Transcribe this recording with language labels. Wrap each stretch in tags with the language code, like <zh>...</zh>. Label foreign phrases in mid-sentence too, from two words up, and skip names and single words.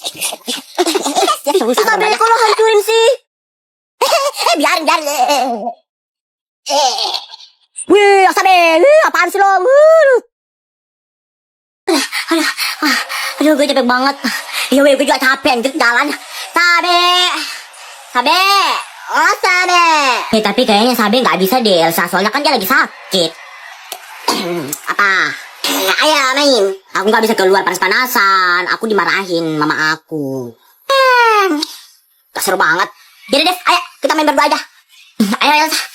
<id>Sabe, kok lo hancurin sih? Biarin. Sabe, apaan sih lo? Aduh, gue capek banget. Gue juga capek anjir jalan. Sabe. Oh, Sabe. Tapi kayaknya Sabe gak bisa deh Elsa. Soalnya kan dia lagi sakit. Apa? Ayo main. Aku gak bisa keluar panas-panasan. Aku dimarahin mama aku. Gak seru banget. Jadi deh, ayo kita main berdua aja. Ayo Elsa.</id>